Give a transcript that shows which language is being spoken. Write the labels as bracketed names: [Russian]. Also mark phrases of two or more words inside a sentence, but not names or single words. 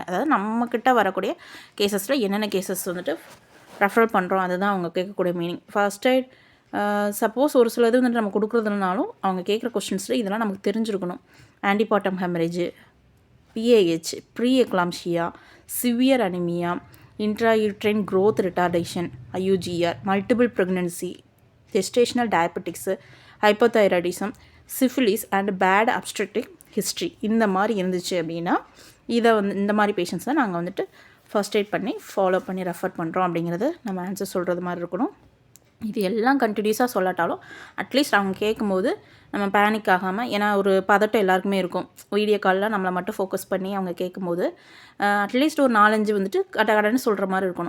[Tamil] அதாவது நம்மக்கிட்ட வரக்கூடிய கேசஸில் என்னென்ன கேசஸ் வந்துட்டு ரெஃபரல் பண்ணுறோம் அதுதான் அவங்க கேட்கக்கூடிய மீனிங். [English] first aid suppose [Tamil] ஒரு சில இது வந்துட்டு நம்ம கொடுக்குறதுனாலும் அவங்க கேட்குற கொஸ்டின்ஸில் இதெல்லாம் நமக்கு தெரிஞ்சிருக்கணும். [English] antepartum hemorrhage, PAH, pre eclampsia, severe anemia, intrauterine growth retardation, IUGR, multiple pregnancy, gestational diabetics, hypothyroidism, syphilis and bad obstetric history [Tamil] இந்த மாதிரி இருந்துச்சு அப்படின்னா இதை இந்த மாதிரி பேஷண்ட்ஸை நாங்கள் வந்துட்டு [English] first aid [Tamil] பண்ணி ஃபாலோ பண்ணி ரெஃபர் பண்ணுறோம் அப்படிங்கிறது நம்ம ஆன்சர் சொல்கிறது மாதிரி இருக்கணும். இது எல்லாம் கண்டினியூஸாக சொல்லாட்டாலும் அட்லீஸ்ட் அவங்க கேட்கும்போது நம்ம பேனிக் ஆகாமல், ஏன்னா ஒரு பதட்டம் எல்லாருக்குமே இருக்கும். [English] video call [Tamil] நம்மளை மட்டும் ஃபோக்கஸ் பண்ணி அவங்க கேட்கும்போது அட்லீஸ்ட் ஒரு 4-5 வந்துட்டு கடன்னு சொல்கிற மாதிரி இருக்கணும்.